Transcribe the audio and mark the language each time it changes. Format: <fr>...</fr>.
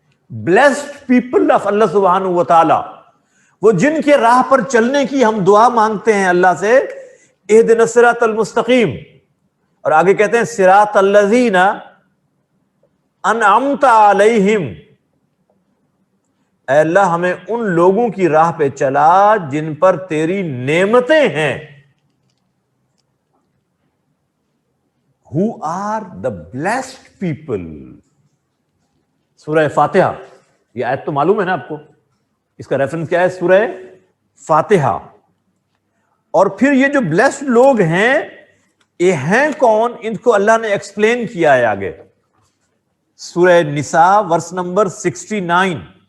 <ur>Blessed people of اللہ سبحانہ و تعالی, وہ جن کے راہ پر چلنے کی ہم دعا مانگتے ہیں اللہ سے,</ur> <ar>اہدنا الصراط المستقیم,</ar> <ur>اور آگے کہتے ہیں</ur> <ar>صراط الذین انعمت علیہم.</ar> <ur>اے اللہ ہمیں ان لوگوں کی راہ پہ چلا جن پر تیری نعمتیں ہیں.</ur> <en>Who are the blessed people.</en> <ur>سورہ فاتحہ, یہ آیت تو معلوم ہے نا آپ کو, اس کا ریفرنس کیا ہے؟ سورہ فاتحہ. اور پھر یہ جو بلیسڈ لوگ ہیں یہ ہیں کون؟ ان کو اللہ نے ایکسپلین کیا ہے آگے سورہ نساء ورس نمبر 69.</ur>